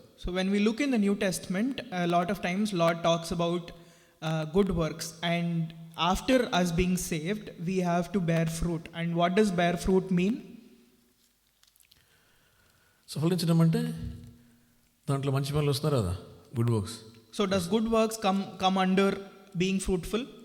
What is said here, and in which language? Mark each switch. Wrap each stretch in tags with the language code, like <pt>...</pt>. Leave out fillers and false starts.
<en>So when we look in the New Testament, a lot of times Lord talks about good works, and after us being saved, we have to bear fruit. And what does bear fruit mean?</en> <te>So ఫలించడం అంటే దాంట్లో మంచి పనులు వస్తున్నారు కదా, good works.</te> <en>So does good works come under being fruitful?</en>